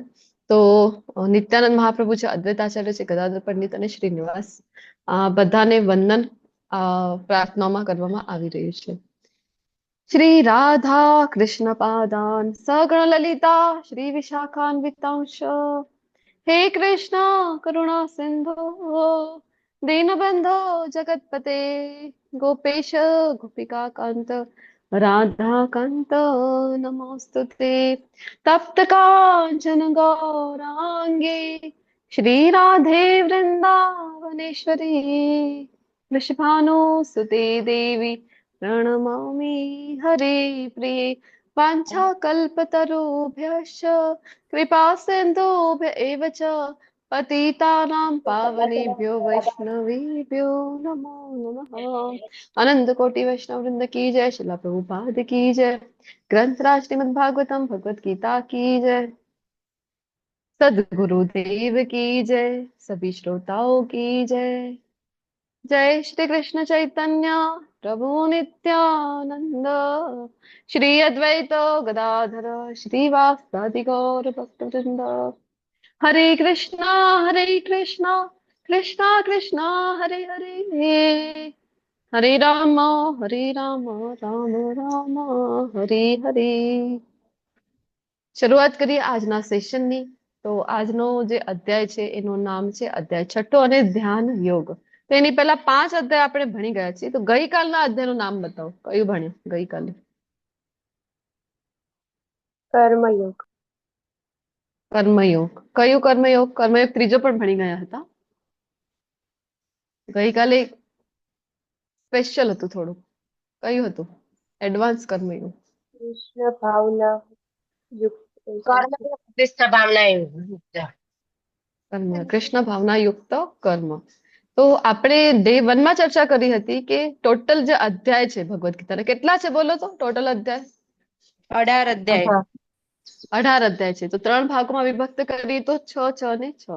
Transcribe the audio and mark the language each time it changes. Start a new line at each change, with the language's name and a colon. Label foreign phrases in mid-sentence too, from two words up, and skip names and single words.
Gujarati: તો નિત્યાનંદ મહાપ્રભુ છે, અદ્વૈતાચાર્ય છે, ગદાધર પંડિત અને શ્રીનિવાસ આ બધાને વંદન પ્રાર્થનામાં કરવામાં આવી રહ્યું છે.
Sanskrit: શ્રી રાધા કૃષ્ણ પાદાન સગણ લલિતા શ્રી વિશાખાન્વિતાંશ હે કૃષ્ણ કરુણા સિંધુ दीनबंधो जगतपते गोपेश गोपिका कांत राधा कांत नमोस्तुते तप्त कांचन गौरांगे श्री राधे वृंदावनेश्वरी वृषभानुसुते देवी प्रणमामि हरे प्रिये वाञ्छाकल्पतरुभ्यश्च कृपा सिन्धुभ्य एव च पतितानां पावनेभ्यो वैष्णवेभ्यो नमो नमः.
Hindi: अनंत कोटि वैष्णव वृंद की जय. शिला प्रभुपाद की जय. ग्रंथराज श्रीमद् भागवतम भगवत गीता की जय. सद्गुरुदेव की जय. सभी श्रोताओं की जय.
Sanskrit: जय श्री कृष्ण चैतन्य प्रभु नित्यानंद श्री अद्वैत गदाधर श्रीवासादि गौर भक्तवृंद. हरे कृष्णा कृष्णा कृष्णा हरे हरे हरे राम राम राम हरे हरे.
Gujarati: શરૂઆત કરીએ આજના સેશનની. તો આજનો જે અધ્યાય છે એનું નામ છે અધ્યાય છઠ્ઠો અને ધ્યાન યોગ. તો એની પહેલા 5 અધ્યાય આપણે ભણી ગયા છીએ. તો ગઈકાલના અધ્યાયનું નામ બતાવો, કયું ભણ્યું ગઈકાલે? कर्मयोग. કર્મયોગ. કયું કર્મયોગ? કર્મયોગ ત્રીજો પણ ભણી ગયા હતા. ગઈકાલે સ્પેશિયલ હતું થોડું. કયું હતું? એડવાન્સ કર્મયોગ. कृष्ण भावना युक्त કર્મ કૃષ્ણ ભાવના યુક્ત. કર્મ કૃષ્ણ ભાવના યુક્ત કર્મ. તો આપણે ડે 1 માં ચર્ચા કરી હતી કે ટોટલ જે અધ્યાય છે ભગવદ ગીતાના કેટલા છે બોલો તો? ટોટલ અધ્યાય 18 અધ્યાય. 18 અધ્યાય છે. તો 3 ભાગોમાં વિભક્ત કરીએ તો 6 6 ને 6.